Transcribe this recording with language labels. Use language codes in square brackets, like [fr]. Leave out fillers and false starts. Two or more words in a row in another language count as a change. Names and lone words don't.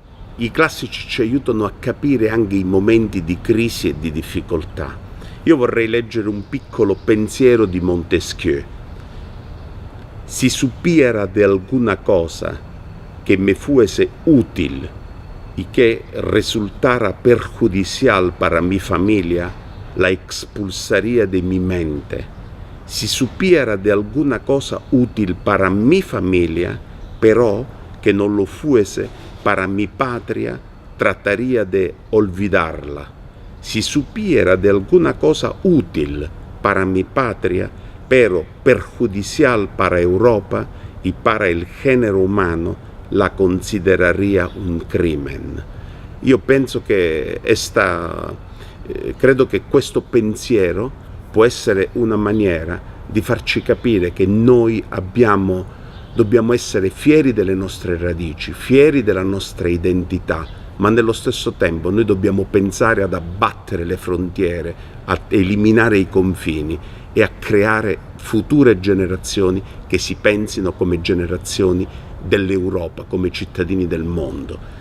[it] I classici ci aiutano a capire anche i momenti di crisi e di difficoltà. Io vorrei leggere un piccolo pensiero di Montesquieu. [es] Si supiera de alguna cosa que me fuese útil y que resultara perjudicial para mi familia, la expulsaría de mi mente. Si supiera de alguna cosa útil para mi familia, pero que no lo fuese para mi patria, trataría de olvidarla. Si supiera de alguna cosa útil para mi patria, pero perjudicial para Europa y para el género umano, la consideraria un crimen. [it] Io penso che credo che questo pensiero può essere una maniera di farci capire che noi dobbiamo essere fieri delle nostre radici, fieri della nostra identità, ma nello stesso tempo noi dobbiamo pensare ad abbattere le frontiere, a eliminare i confini e a creare future generazioni che si pensino come generazioni dell'Europa, come cittadini del mondo.